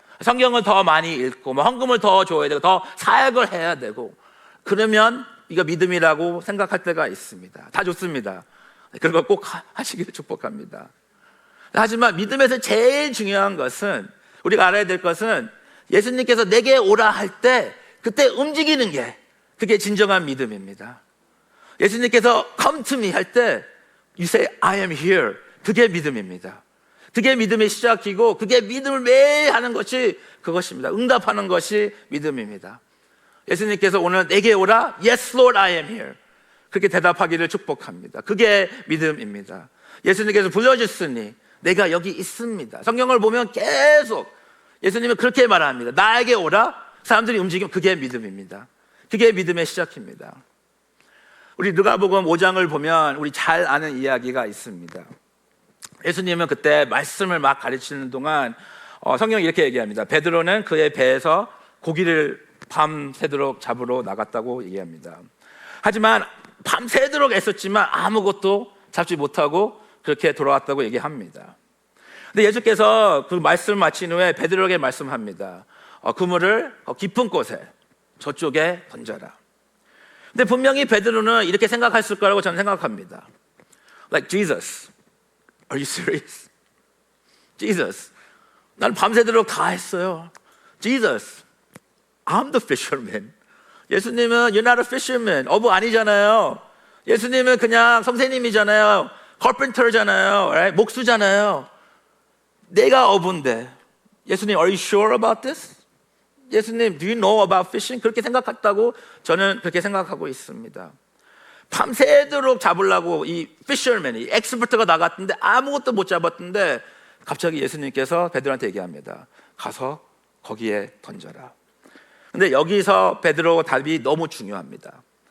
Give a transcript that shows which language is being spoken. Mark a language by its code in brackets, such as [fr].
[ko] 성경을 더 많이 읽고 뭐 헌금을 더 줘야 되고 더 사역을 해야 되고 그러면 이거 믿음이라고 생각할 때가 있습니다. 다 좋습니다. 그런 거 꼭 하시기를 축복합니다. 하지만 믿음에서 제일 중요한 것은 우리가 알아야 될 것은 예수님께서 내게 오라 할 때 그때 움직이는 게 그게 진정한 믿음입니다. 예수님께서 [en] come to me [ko] 할 때 [en] you say I am here [ko] 그게 믿음입니다. 그게 믿음의 시작이고 그게 믿음을 매일 하는 것이 그것입니다. 응답하는 것이 믿음입니다. 예수님께서 오늘 내게 오라 [en] Yes Lord I am here [ko] 그렇게 대답하기를 축복합니다. 그게 믿음입니다. 예수님께서 불러주시니 내가 여기 있습니다. 성경을 보면 계속 예수님은 그렇게 말합니다. 나에게 오라 사람들이 움직이면 그게 믿음입니다. 그게 믿음의 시작입니다. 우리 누가복음 5장을 보면 우리 잘 아는 이야기가 있습니다. 예수님은 그때 말씀을 막 가르치는 동안 성경이 이렇게 얘기합니다. 베드로는 그의 배에서 고기를 밤새도록 잡으러 나갔다고 얘기합니다. 하지만 밤새도록 애썼지만 아무것도 잡지 못하고 그렇게 돌아왔다고 얘기합니다. 근데 예수께서 그 말씀을 마친 후에 베드로에게 말씀합니다. 그물을 깊은 곳에 저쪽에 던져라. 근데 분명히 베드로는 이렇게 생각했을 거라고 저는 생각합니다. [en] Like Jesus, are you serious? [ko] Jesus, 난 밤새도록 다 했어요. [en] Jesus, I'm the fisherman. 예수님은 you're not a fisherman. [ko] 어부 아니잖아요. 예수님은 그냥 선생님이잖아요. carpenter잖아요. [en] Right? [ko] 목수잖아요. 내가 어부인데 [en] 예수님, are you sure about this? 예수님, do you know about fishing? [ko] 그렇게 생각했다고 저는 그렇게 생각하고 있습니다. 밤새도록 잡으려고 이 fisherman, 이 엑스퍼트가 나갔는데 아무것도 못 잡았는데 갑자기 예수님께서 베드로한테 얘기합니다. 가서 거기에 던져라. 근데 여기서 베드로 답이 너무 중요합니다.